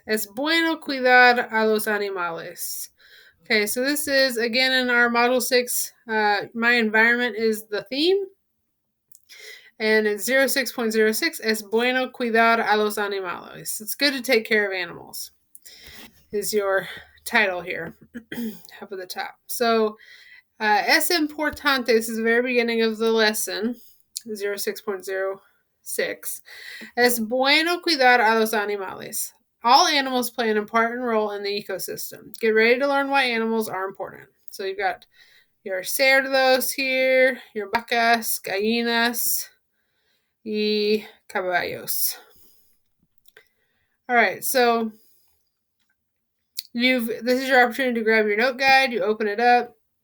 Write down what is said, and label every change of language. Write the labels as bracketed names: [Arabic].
[Spanish] Es bueno cuidar a los animales. [English] Okay, so this is again in our Model 6. My environment is the theme. And it's 06.06. [Spanish] Es bueno cuidar a los animales. [English] It's good to take care of animals, is your title here, up at the top. So, [Spanish] es importante, [English] this is the very beginning of the lesson, 06.06. [Spanish] Es bueno cuidar a los animales. [English] All animals play an important role in the ecosystem. Get ready to learn why animals are important. So you've got your cerdos here, your vacas, [Spanish] gallinas, y caballos. [English] All right, so this is your opportunity to grab your note guide. You open it up.